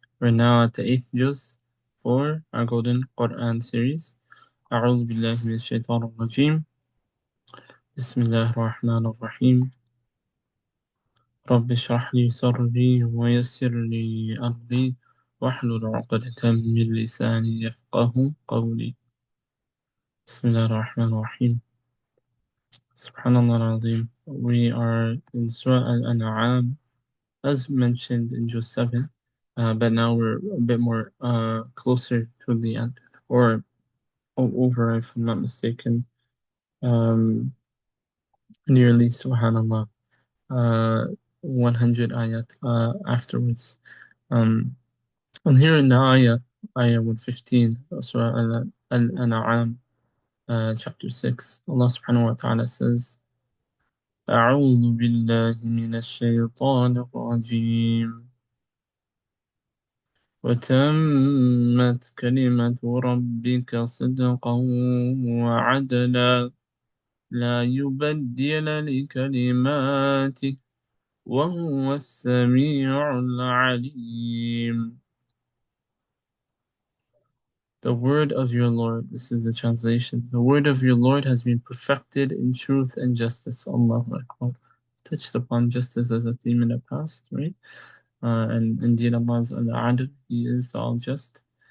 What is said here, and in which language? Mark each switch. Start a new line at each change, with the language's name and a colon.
English: We're now at the 8th juz for our Golden Quran series.
Arabic: أعوذ بالله من الشيطان الرجيم. بسم الله الرحمن الرحيم. رب اشرح لي صدري ويسر لي أمري واحلل عقدة من لساني يفقه قولي. بسم الله الرحمن الرحيم. Subhanallah al-Azim.
English: We are in Surah Al-An'am, as mentioned in Juz 7, but now we're a bit more closer to the end, or over, if I'm not mistaken, nearly, subhanallah, 100 ayat afterwards. And here in the ayah 115, Surah Al-An'am, chapter 6, Allah subhanahu wa ta'ala says,
Arabic: أعوذ بالله من الشيطان الرجيم وتمت كلمة ربك صدقا وعدلا لا يبدل لكلماته وهو السميع العليم.
English: The word of your Lord, this is the translation, the word of your Lord has been perfected in truth and justice. Allahu Akbar. Touched upon justice as a theme in the past, right? And indeed Allah is al-Adl, He is the all-just.